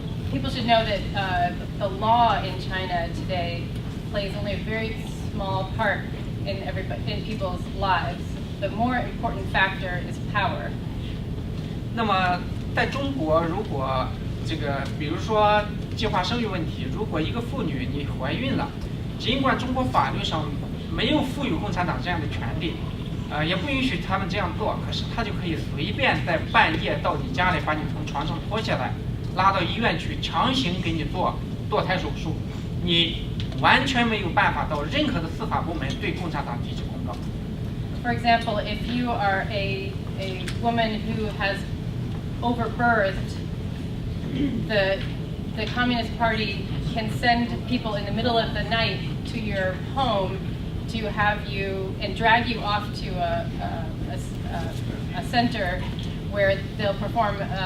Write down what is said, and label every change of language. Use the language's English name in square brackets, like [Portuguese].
[English] People should know that the law in China today plays only a very small part in people's lives. The more important factor is power. [Chinese] 那么在中国，如果这个比如说计划生育问题，如果一个妇女你怀孕了，尽管中国法律上没有赋予共产党这样的权利，也不允许他们这样做，可是他就可以随便在半夜到你家里把你从床上拖下来，拉到医院去强行给你做堕胎手术，你完全没有办法到任何的司法部门对共产党提起公告。 [English] For example, if you are a woman who has overbirthed, the Communist Party can send people in the middle of the night to your home to have you and drag you off to a center where they'll perform